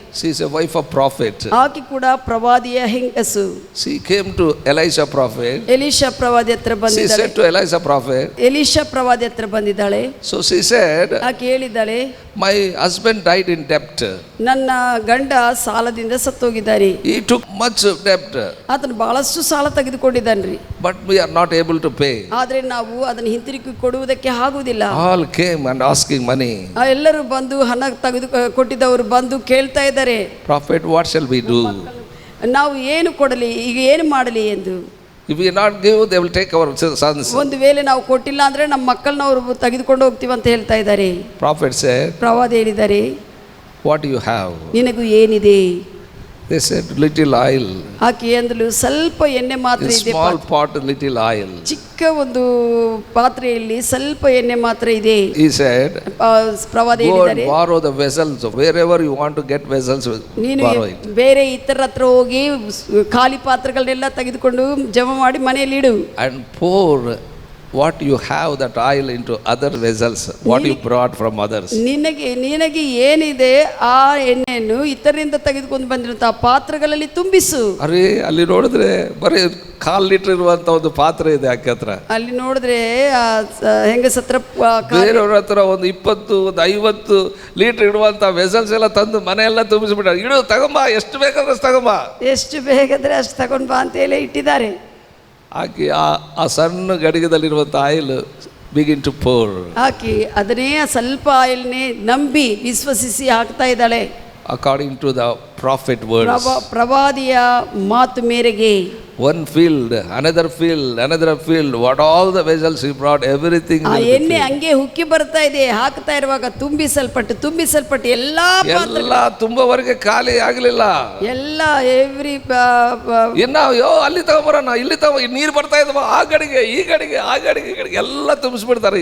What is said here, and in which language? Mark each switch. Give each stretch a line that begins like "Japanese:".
English: She is a wife of prophet.
Kannada: ಆಕೆ ಕೂಡ ಪ್ರವಾದಿಯ ಹೆಂಗಸು.
English: She came to Elisha prophet.
Kannada: Elishah ಪ್ರವಾದಿ ಹತ್ರ ಬಂದಿದ್ದಾಳೆ.
English: She said to Elisha prophet.
Kannada: Elishah ಪ್ರವಾದಿ ಹತ್ರ ಬಂದಿದ್ದಾಳೆ.
English: So she said,
Kannada: ಆಕೆ ಹೇಳಿದ್ದಾಳೆ,
English: my husband died in debt.
Kannada: ನನ್ನ ಗಂಡ ಸಾಲದಿಂದ ಸತ್ತೋಗಿದ್ದಾರೆ.
English: He took much debt.
Kannada: ಆತನು ಬಹಳಷ್ಟು ಸಾಲ ತೆಗೆದುಕೊಂಡಿದ್ದಾನ್ರಿ.
English: But we are not able to pay.
Kannada: ಆದ್ರೆ ನಾವು ಅದನ್ನು ಹಿಂತಿರುಗಿ ಕೊಡುವುದಕ್ಕೆ ಆಗುವುದಿಲ್ಲ.
English: All came and asking money.
Kannada: ಎಲ್ಲರೂ ಬಂದು ಹಣ ತೆಗೆದು ಕೊಟ್ಟಿದ್ದವರು ಬಂದು ಕೇಳ್ತಾ ಇದ್ದಾರೆ,
English: Prophet, what shall we do?
Kannada: ನಾವು ಏನು ಕೊಡಲಿ, ಈಗ ಏನು ಮಾಡಲಿ ಎಂದು.
English: If we not give, they will take our sons.
Kannada: ಒಂದು ವೇಳೆ ನಾವು ಕೊಟ್ಟಿಲ್ಲ ಅಂದ್ರೆ ನಮ್ಮ ಮಕ್ಕಳನ್ನ ಅವರು ತೆಗೆದುಕೊಂಡು ಹೋಗ್ತೀವಿ ಅಂತ ಹೇಳ್ತಾ ಇದ್ದಾರೆ.
English: Prophet said,
Kannada: ಪ್ರವಾದಿ ಹೇಳಿದ್ದಾರೆ,
English: what do you have?
Kannada: ನಿನಗೂ ಏನಿದೆ?
English: They said, little oil.
Kannada: ಆಕೆ ಅಂದಳು, ಸ್ವಲ್ಪ ಎಣ್ಣೆ ಮಾತ್ರ ಇದೆ.
English: Small pot, little oil.
Kannada: ಚಿಕ್ಕ ಒಂದು ಪಾತ್ರೆಯಲ್ಲಿ ಸ್ವಲ್ಪ ಎಣ್ಣೆ ಮಾತ್ರ ಇದೆ.
English: He said,
Kannada: ಪ್ರವಾದಿ
English: go
Kannada: ಹೇಳಿದ್ದಾರೆ,
English: and borrow the vessels wherever you want to get vessels,
Kannada: ನೀನು
English: borrow it.
Kannada: ಬೇರೆ ಇತರ ಹತ್ರ ಹೋಗಿ ಖಾಲಿ ಪಾತ್ರೆಗಳನ್ನೆಲ್ಲ ತೆಗೆದುಕೊಂಡು ಜಮಾ ಮಾಡಿ ಮನೆಯಲ್ಲಿ ಇಡು.
English: And pour what you have, that oil, into other vessels, what you brought from others.
Kannada: ನಿನಗೆ ಏನಿದೆ ಆ ಎಣ್ಣೆಯನ್ನು ಇತರರಿಂದ ತೆಗೆದುಕೊಂಡು ಬಂದಿರುವಂತಹ ಪಾತ್ರೆಗಳಲ್ಲಿ ತುಂಬಿಸು. ಅರೆ, ಅಲ್ಲಿ ನೋಡಿದ್ರೆ ಬರೀ 1/4 ಲೀಟರ್ ಇರುವಂತ ಒಂದು ಪಾತ್ರೆ ಇದೆ ಆಕೆ ಹತ್ರ. ಅಲ್ಲಿ ನೋಡಿದ್ರೆ ಹೆಂಗಸ ಹತ್ರ ಬೇರೆಯವ್ರ ಹತ್ರ ಒಂದು 20 ಒಂದು 50 ಲೀಟರ್ ಇಡುವಂತ ವೆಸಲ್ಸ್ ಎಲ್ಲ ತಂದು ಮನೆಯೆಲ್ಲ ತುಂಬಿಸ್ಬಿಟ್ಟಾರೆ. ಇಡು, ತಗೊಂಬ, ಎಷ್ಟು ಬೇಕಾದ್ರೆ ತಗೊಂಬ, ಎಷ್ಟು ಬೇಕಾದ್ರೆ ಅಷ್ಟು ತಗೊಂಡ್ ಬಾ ಅಂತ ಹೇಳಿ ಇಟ್ಟಿದ್ದಾರೆ. ಆಕೆ ಆ ಸಣ್ಣ ಗಡಿಗೆದಲ್ಲಿರುವಂಥ
English: Oil begin to pour.
Kannada: ಆಕೆ ಅದನ್ನೇ ಸ್ವಲ್ಪ ಆಯಿಲ್ನೇ ನಂಬಿ ವಿಶ್ವಸಿಸಿ ಹಾಕ್ತಾ ಇದ್ದಾಳೆ.
English: According to the prophet words.
Kannada: ಪ್ರವಾದಿಯ ಮಾತು ಮೇರೆಗೆ
English: one field, another field, what all the vessels he brought, everything
Kannada: ಆ
English: will be
Kannada: ಎಣ್ಣೆ
English: filled.
Kannada: ಹಂಗೆ ಉಕ್ಕಿ ಬರ್ತಾ ಇದೆ, ಹಾಕ್ತಾ ಇರುವಾಗ ತುಂಬಿಸಲ್ಪಟ್ಟು ಎಲ್ಲಾ ಎಲ್ಲ ತುಂಬವರೆಗೆ ಖಾಲಿ ಆಗಲಿಲ್ಲ. ಎಲ್ಲ ಎವ್ರಿ ಇನ್ನ ಅಯ್ಯೋ ಅಲ್ಲಿ ತಗೊಂಬರೋಣ, ಇಲ್ಲಿ ನೀರು ಬರ್ತಾ ಇದ್ದಾವ, ಆ ಕಡೆಗೆ ಈ ಕಡೆಗೆ ಎಲ್ಲ ತುಂಬಿಸ್ಬಿಡ್ತಾರೆ.